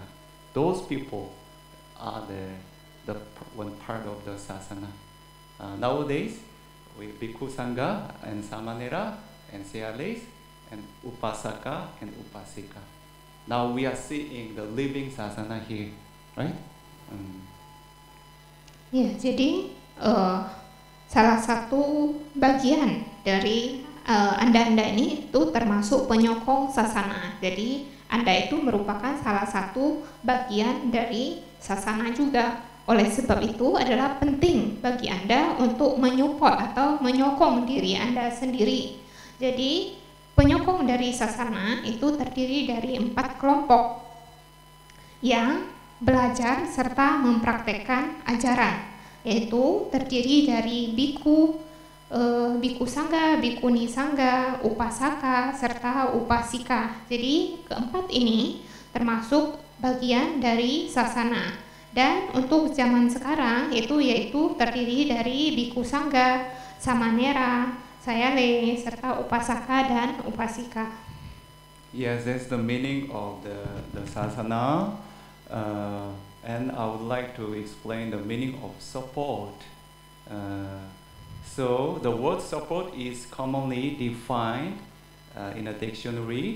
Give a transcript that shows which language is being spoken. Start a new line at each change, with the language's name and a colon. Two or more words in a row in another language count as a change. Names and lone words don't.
English: Those people are the one part of the sasana. Nowadays, we bhikkhu sangha and samanera and seales and upasaka and upasika. Now we are seeing the living sasana here, right?
Indonesian: Ya, jadi salah satu bagian dari Anda ini itu termasuk penyokong sasana. Jadi Anda itu merupakan salah satu bagian dari sasana juga. Oleh sebab itu adalah penting bagi Anda untuk menyupport atau menyokong diri Anda sendiri. Jadi penyokong dari sasana itu terdiri dari 4 kelompok yang belajar serta mempraktekkan ajaran, yaitu terdiri dari bhikkhu, bhikkhu sangha, bhikkhuni sangha, upasaka, serta upasika. Jadi keempat ini termasuk bagian dari sasana. Dan untuk zaman sekarang yaitu terdiri dari bhikkhu sangha, samanera, sayale, serta upasaka dan upasika.
English: Yes, that's the meaning of the sasana, and I would like to explain the meaning of support. So the word support is commonly defined in a dictionary.